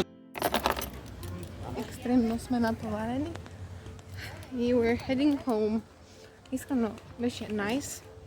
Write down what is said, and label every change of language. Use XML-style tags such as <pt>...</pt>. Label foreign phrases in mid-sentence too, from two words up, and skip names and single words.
<mk>Екстремно сме натоварени.</mk> <en>И we're heading home.</en> <mk>Искрено беше nice.</mk>